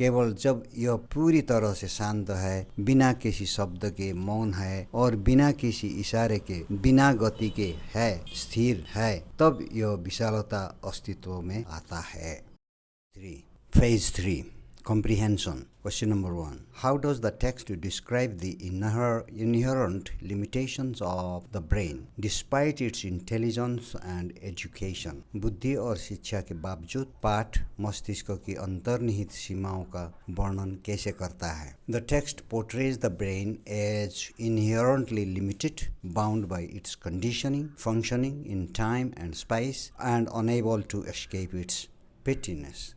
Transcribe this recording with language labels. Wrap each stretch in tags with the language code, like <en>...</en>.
<hi>केवल जब यह पूरी तरह से शांत है, बिना किसी शब्द के मौन है और बिना किसी इशारे के, बिना गति के है, स्थिर है, तब यह विशालता अस्तित्व में आता है.</hi> <en>3. Phase 3. Comprehension. Question number 1. How does the text describe the inherent limitations of the brain despite its intelligence and education?</en> <hi>बुद्धि और शिक्षा के बावजूद पाठ मस्तिष्क की अंतर्निहित सीमाओं का वर्णन कैसे करता है?</hi> <en>The text portrays the brain as inherently limited, bound by its conditioning, functioning in time and space, and unable to escape its pettiness.</en>